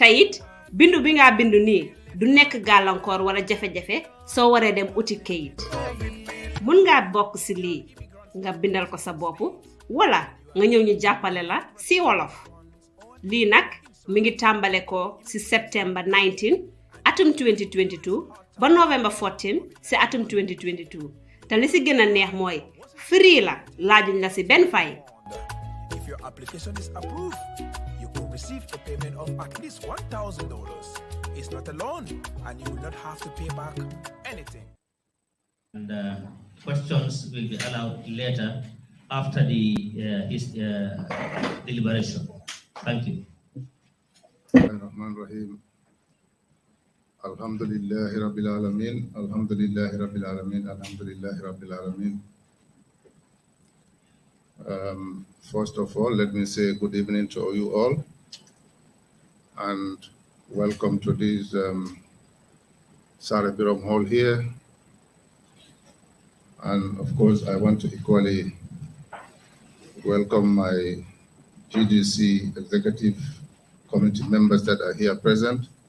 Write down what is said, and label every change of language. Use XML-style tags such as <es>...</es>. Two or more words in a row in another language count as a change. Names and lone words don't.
<wo>it bindu bi nga bindu nii du nekk gàllankoor wala jafe-jafe soo waree dem uti kayit mun ngaa bokk si lii nga bindal ko sa bopp wala nga ñëw ñu jàppale la si wolof lii nag mi ngi tàmbale ko si September 19 atum 2022 ba November 14 si atum 2022 te li si gën a neex mooy free la laajuñ la si benn fay.</wo> <en>If your application is approved, you will receive a payment of at least $1,000. It's not a loan, and you will not have to pay back anything. And questions will be allowed later after his deliberation. Thank you.</en> <ar>بسم الله الرحمن الرحيم. الحمد لله رب العالمين. الحمد لله رب العالمين. الحمد لله رب العالمين.</ar> <en>First of all, let me say good evening to you all and welcome to this Sarah Biram Hall here. And of course, I want to equally welcome my GDC Executive Committee members that are here present.</en>